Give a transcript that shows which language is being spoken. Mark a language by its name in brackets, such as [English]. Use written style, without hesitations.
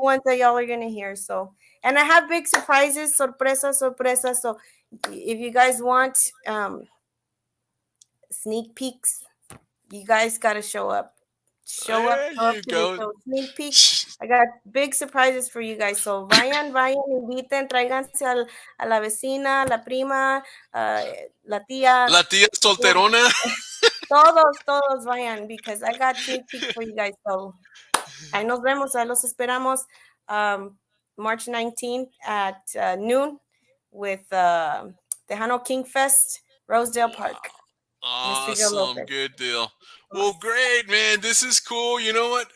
[English] ones that y'all are gonna hear. So, and I have big surprises, [Spanish] sorpresa, sorpresa. [English] So, if you guys want sneak peeks, you guys gotta show up. Show up, There show up you to the go. show. Sneak peek. I got big surprises for you guys. [Spanish] So vayan, inviten, tráiganse a la vecina, la prima, la tía. La tía solterona. Todos vayan, [English] because I got sneak peek for you guys. [Spanish] So ahí nos vemos, ahí los esperamos [English] March 19th at noon with [Spanish] Tejano King Fest, Rosedale Park. [English] Awesome, good deal. Well, great, man. This is cool. You know what?